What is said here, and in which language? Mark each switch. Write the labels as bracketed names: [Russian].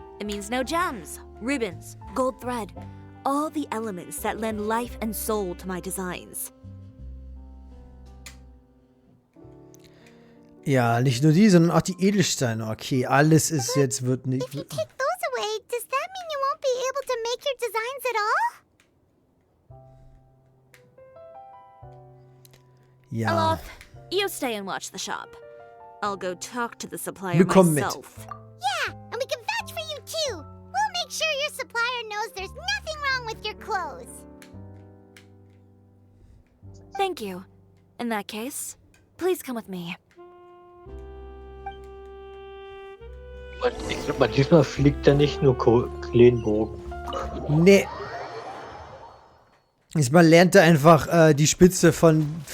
[English] It means no gems, ribbons, gold thread. All the elements that lend life and soul to my designs. [German] Ja, nicht nur die, sondern auch die Edelsteine. Okay, alles ist jetzt, wird nicht... [English] If you take those away, does that mean you won't be able to make your designs at all? [German] Ja. [English] Aloth, you stay and watch the shop. I'll go talk to the supplier [German] Wir kommen mit. [English] myself. Yeah, and we can vouch for you too. We'll make sure your supplier knows there's nothing wrong with your clothes. Thank you. In that case, please come with me. [German] Ich glaube, diesmal fliegt er nicht nur Klenbogen. Nee. Diesmal lernt er einfach die Spitze von